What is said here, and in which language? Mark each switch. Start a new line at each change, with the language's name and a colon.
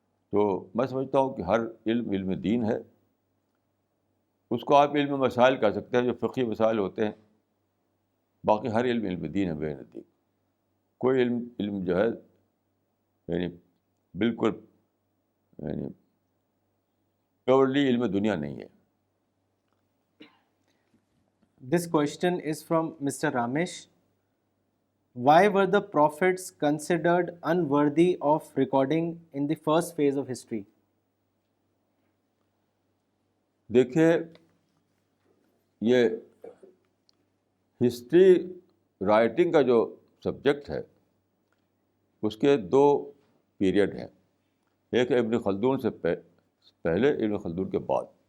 Urdu: تو میں سمجھتا ہوں کہ ہر علم علم دین ہے. اس کو آپ علم مسائل کہہ سکتے ہیں, جو فقہی مسائل ہوتے ہیں. باقی ہر علم علم دین ہے بے نتیجہ. کوئی علم جو ہے یعنی بالکل یعنی پیورلی علم دنیا نہیں ہے.
English: This question is from Mr. Ramesh. Why were the prophets considered unworthy of recording in the first phase of history?
Urdu: دیکھیے, یہ ہسٹری رائٹنگ کا جو سبجیکٹ ہے اس کے دو پیریڈ ہیں. ایک ہے ابن خلدون سے پہلے, ابن خلدون کے بعد.